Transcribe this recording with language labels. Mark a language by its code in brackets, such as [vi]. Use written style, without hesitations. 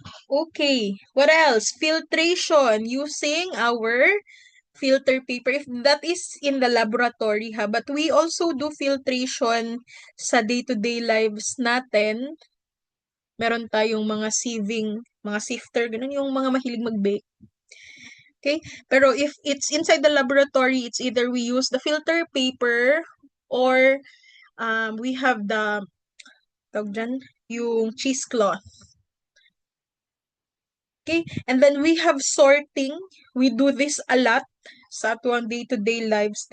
[en] Okay, what else? Filtration using our filter paper. If that is in the laboratory ha, but we also do filtration sa day-to-day lives [tl] natin. Meron tayong mga sieving, mga sifter, ganun yung mga mahilig mag-bake. [en] Okay? Pero if it's inside the laboratory, it's either we use the filter paper or we have the [tl] tawag dyan, yung [en] cheesecloth. Okay? And then we have sorting. We do this a lot [ceb] sa atuang [en] day-to-day lives.